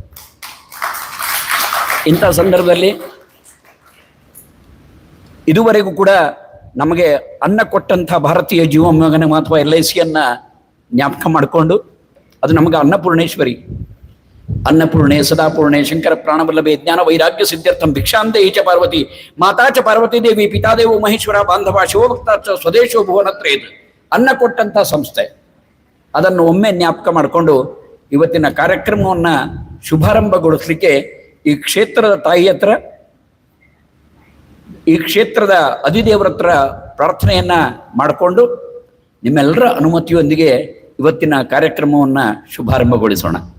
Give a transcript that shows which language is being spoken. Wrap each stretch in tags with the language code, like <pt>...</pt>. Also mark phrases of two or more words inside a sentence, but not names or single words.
<kn>ಇಂಥ ಸಂದರ್ಭದಲ್ಲಿ ಇದುವರೆಗೂ ಕೂಡ ನಮಗೆ ಅನ್ನ ಕೊಟ್ಟಂಥ ಭಾರತೀಯ ಜೀವ ವಿಮಾ ಅಥವಾ LICಯನ್ನ ಜ್ಞಾಪಕ ಮಾಡಿಕೊಂಡು, ಅದು ನಮಗೆ ಅನ್ನಪೂರ್ಣೇಶ್ವರಿ,</kn> <sa>ಅನ್ನಪೂರ್ಣೆ ಸದಾಪೂರ್ಣೆ ಶಂಕರ ಪ್ರಾಣವಲ್ಲಭೆ ಜ್ಞಾನ ವೈರಾಗ್ಯ ಸಿದ್ಧಾರ್ಥಂ ಭಿಕ್ಷಾಂತೆ ಚ ಪಾರ್ವತಿ ಮಾತಾ ಚ ಪಾರ್ವತಿ ದೇವಿ ಪಿತಾದೇವೋ ಮಹೇಶ್ವರ ಬಾಂಧವ ಶಿವಭಕ್ತ ಚ ಸ್ವದೇಶೋ ಭುವನತ್ರಯೇತ್.</sa> <kn>ಅನ್ನ ಕೊಟ್ಟಂಥ ಸಂಸ್ಥೆ, ಅದನ್ನು ಒಮ್ಮೆ ಜ್ಞಾಪಕ ಮಾಡಿಕೊಂಡು ಇವತ್ತಿನ ಕಾರ್ಯಕ್ರಮವನ್ನ ಶುಭಾರಂಭಗೊಳಿಸಲಿಕ್ಕೆ ಈ ಕ್ಷೇತ್ರದ ತಾಯಿ ಹತ್ರ, ಈ ಕ್ಷೇತ್ರದ ಅಧಿದೇವರ ಹತ್ರ ಪ್ರಾರ್ಥನೆಯನ್ನ ಮಾಡಿಕೊಂಡು ನಿಮ್ಮೆಲ್ಲರ ಅನುಮತಿಯೊಂದಿಗೆ ಇವತ್ತಿನ ಕಾರ್ಯಕ್ರಮವನ್ನ ಶುಭಾರಂಭಗೊಳಿಸೋಣ.</kn>